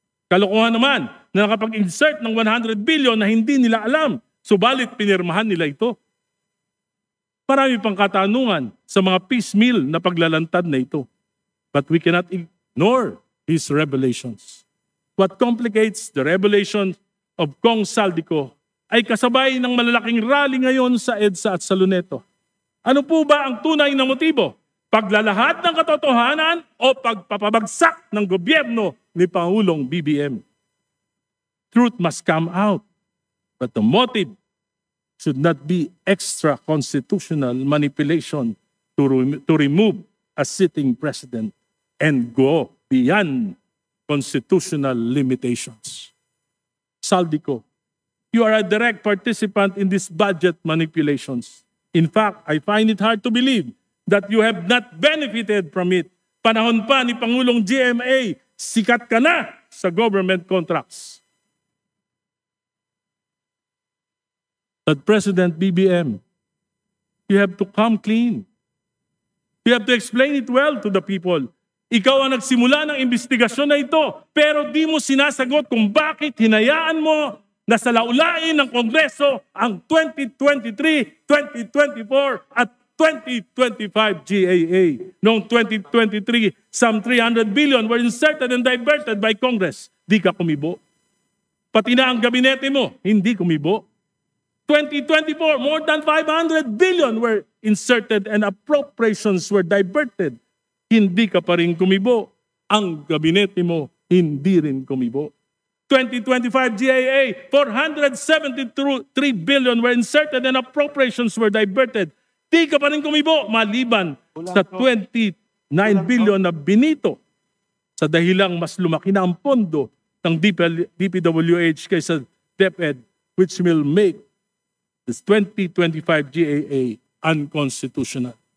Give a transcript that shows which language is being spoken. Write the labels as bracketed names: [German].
[Filipino] Kalokohan naman na nakapag-insert ng 100 billion na hindi nila alam, subalit pinirmahan nila ito. Marami pang katanungan sa mga piecemeal na paglalantad na ito. [English] But we cannot ignore his revelations. What complicates the revelation of [Filipino] Kong Saldico ay kasabay ng malalaking rally ngayon sa EDSA at sa Luneto. Ano po ba ang tunay na motibo? Paglalahad ng katotohanan o pagpapabagsak ng gobyerno ni Pangulong BBM? [English] Truth must come out, but the motive should not be extra-constitutional manipulation to remove a sitting president and go beyond constitutional limitations. Saldico, you are a direct participant in these budget manipulations. In fact, I find it hard to believe that you have not benefited from it. [Filipino] Panahon pa ni Pangulong GMA, sikat ka na sa government contracts. [English] But President BBM, you have to come clean. You have to explain it well to the people. [Filipino] Ikaw ang nagsimula ng investigasyon na ito, pero di mo sinasagot kung bakit hinayaan mo na salaulain ng Kongreso ang 2023, 2024 at 2025 GAA. Noong [English] 2023, some 300 billion were inserted and diverted by Congress. [Filipino] Di ka kumibo. Pati na ang gabinete mo, hindi kumibo. [English] 2024, more than 500 billion were inserted and appropriations were diverted. [Filipino] Hindi ka pa rin kumibo. Ang gabinete mo, hindi rin kumibo. [English] 2025 GAA, 473 billion were inserted and appropriations were diverted. [Filipino] Di ka pa rin kumibo maliban sa 29 billion na binito sa dahilang mas lumaki na ang pondo ng DPWH kaysa DepEd, [English] which will make this 2025 GAA unconstitutional.